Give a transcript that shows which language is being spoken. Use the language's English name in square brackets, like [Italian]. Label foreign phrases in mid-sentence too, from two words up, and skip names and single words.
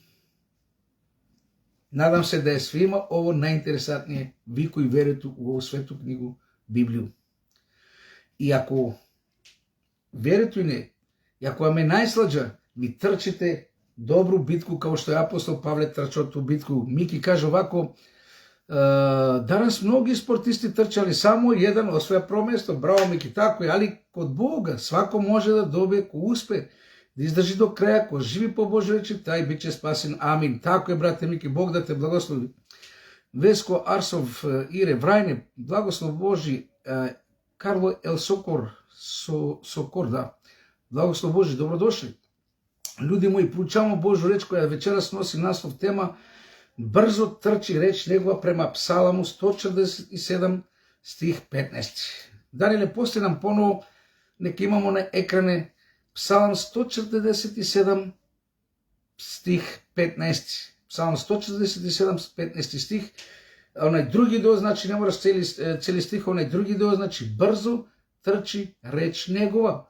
[Serbian] Надам се да е свима ово најинтересантније, ви кои верите у ово свету книгу Библију. И ако верите и не, и ако вам е најслаđа, ви трчите добру битку, као што е апостол Павле трчал ту битку. Мики каже овако, Danas mnogi sportisti trčali samo jedan osvaja prvo mjesto, bravo Miki, tako je, ali kod Boga svako može da dobije ko uspe, da izdrži do kraja, ko živi po Božoj reči, taj bit će spasen. Amin. Tako je, brate Miki, Bog da te blagoslovi. Vesko Arsov, Ire, Vrajne, blagoslov Boži, Karlo El Sokor, da. Blagoslov Boži, dobrodošli. Ljudi moji, proučavamo Božju reč koja večeras nosi naslov tema Brzo trči reč Негова prema Psalamu 147 stih 15. Даниле, после нам поново, нека имамо на екране Псалам 147 stih 15. Псалам 147 15 стих. Онај други дел, значи не мораш цели стих, онај други дел, значи брзо трчи реч Негова.